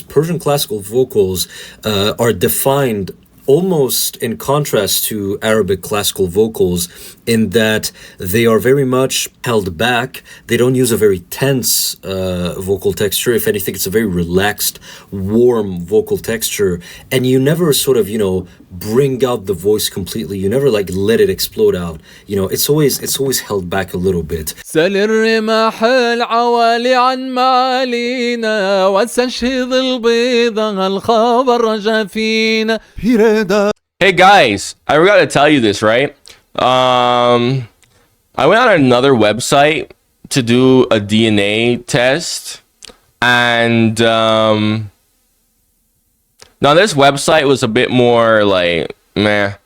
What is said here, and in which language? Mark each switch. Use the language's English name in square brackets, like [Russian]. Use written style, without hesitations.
[English] Persian classical vocals are defined almost in contrast to Arabic classical vocals in that they are very much held back. They don't use a very tense vocal texture. If anything, it's a very relaxed, warm vocal texture. And you never sort of, bring out the voice completely. You never let it explode out. It's always held back a little bit. [Arabic] سل الرماح العوالي عن معالينا واستشهد البيضة الخبر جافينا. [English] Hey guys, I forgot to tell you this, right? I went on another website to do a DNA test, and now this website was a bit more meh.